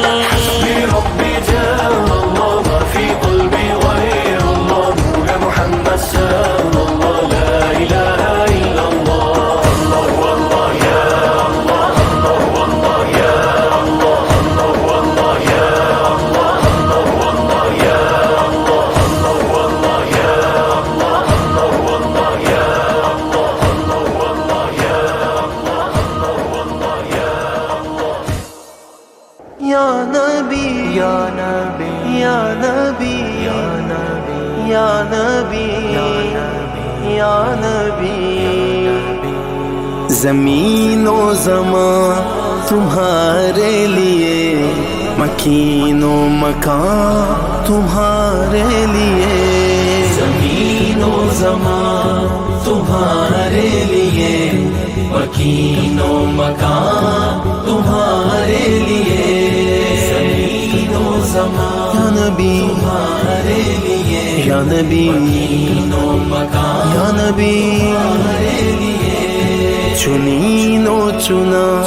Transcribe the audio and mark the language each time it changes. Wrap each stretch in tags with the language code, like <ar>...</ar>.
<ar>حسبی ربی جل اللہ، ما فی قلبی غیر اللہ، نور محمد صلی اللہ، لا الہ الا اللہ، اللہ اللہ یا اللہ، اللہ اللہ یا اللہ، اللہ اللہ یا اللہ، اللہ اللہ یا اللہ، اللہ اللہ یا اللہ، اللہ اللہ یا اللہ، اللہ اللہ یا اللہ، اللہ اللہ یا اللہ،</ar> <ur>یا نبی، یا نبی، یا نبی، یا نبی، یا نبی، یا نبی، زمین و زمان تمہارے لیے، مکین و مکان تمہارے لیے، زمین و زمان تمہارے لیے، مکین و مکان تمہارے لیے، زمین و زمان یا نبی تمہارے لیے، یا نبی مکین و مکان یا نبی تمہارے لیے، چنین و چنا</ur>